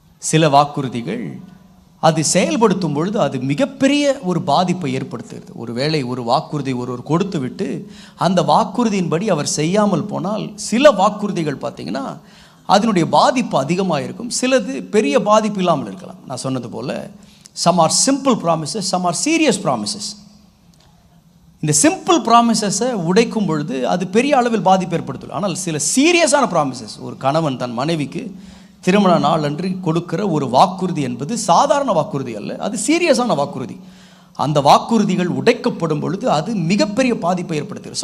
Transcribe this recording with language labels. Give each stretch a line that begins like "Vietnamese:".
Tamil: சில வாக்குறுதிகள் அது செயல்படுத்தும் பொழுது அது மிகப்பெரிய ஒரு பாதிப்பை ஏற்படுத்துகிறது. ஒருவேளை ஒரு வாக்குறுதி ஒருவர் கொடுத்து விட்டு அந்த வாக்குறுதியின்படி அவர் செய்யாமல் போனால் சில வாக்குறுதிகள் பார்த்திங்கன்னா அதனுடைய பாதிப்பு அதிகமாக இருக்கும், சிலது பெரிய பாதிப்பு இல்லாமல் இருக்கலாம். நான் சொன்னது போல்
English: some are simple promises, some are serious promises.
Tamil: இந்த சிம்பிள் ப்ராமிசஸை உடைக்கும் பொழுது அது பெரிய அளவில் பாதிப்பு ஏற்படுத்தும். ஆனால் சில சீரியஸான ப்ராமிசஸ், ஒரு கணவன் தன் மனைவிக்கு திருமண நாள் அன்று கொடுக்கிற ஒரு வாக்குறுதி என்பது சாதாரண வாக்குறுதி அல்ல, அது சீரியஸான வாக்குறுதி. அந்த வாக்குறுதிகள் உடைக்கப்படும் பொழுது அது மிகப்பெரிய பாதிப்பை ஏற்படுத்துகிறது.